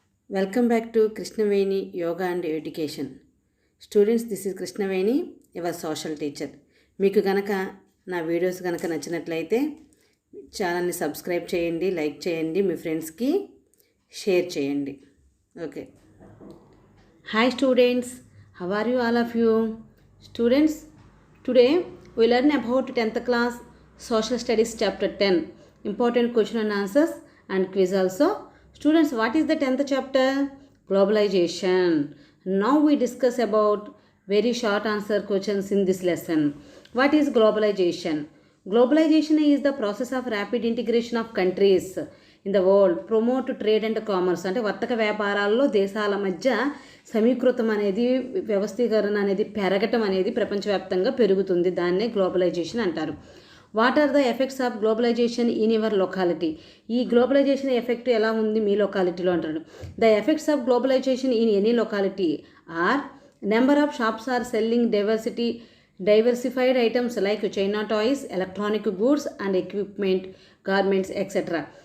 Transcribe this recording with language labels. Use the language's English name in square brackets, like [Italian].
[English] Welcome back to Krishnaveni Yoga and Education. Students, this is Krishnaveni, your social teacher. [Telugu] మీకు గనక నా videos గనక నచ్చినట్లయితే ఛానల్ని సబ్స్క్రైబ్ చేయండి, లైక్ చేయండి, మీ ఫ్రెండ్స్కి షేర్ చేయండి. [English] Okay. Hi students, how are you all of you? Students, today we learn about 10th class social studies chapter 10, important question and answers and quiz also. Students, what is the 10th chapter? Globalization. Now we discuss about very short answer questions in this lesson. What is globalization? Globalization is the process of rapid integration of countries in the world, promote trade and commerce. [Telugu] అంటే వర్తక వ్యాపారాల్లో దేశాల మధ్య సమీకృతం అనేది, వ్యవస్థీకరణ అనేది పెరగటం అనేది ప్రపంచవ్యాప్తంగా పెరుగుతుంది. దాన్నే గ్లోబలైజేషన్ అంటారు. [English] What are the effects of globalization in your locality? [Telugu] ఈ గ్లోబలైజేషన్ ఎఫెక్ట్ ఎలా ఉంది మీ లొకాలిటీలో అంటారు. [English] The effects of globalization in any locality are number of shops are selling diversified items like China toys, electronic goods and equipment, garments etcetera.